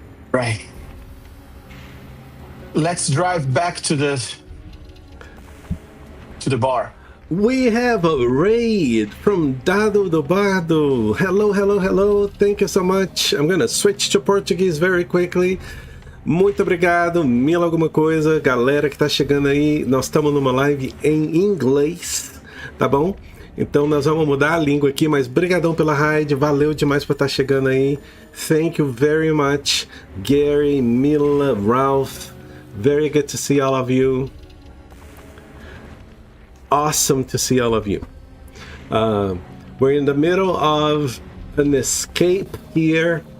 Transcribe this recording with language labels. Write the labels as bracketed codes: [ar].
[en] Right. Let's drive back to the bar. We have a raid from Dado do Bardo. Hello. Thank you so much. I'm gonna switch to Portuguese very quickly. [pt] Muito obrigado, mil alguma coisa. Galera que tá chegando aí, nós estamos numa live em inglês, tá bom? Então nós vamos mudar a língua aqui, mas brigadão pela raid, valeu demais por estar chegando aí. [en] Thank you very much, Gary, Mila, Ralph. Very good to see all of you. Awesome to see all of you. We're in the middle of an escape here.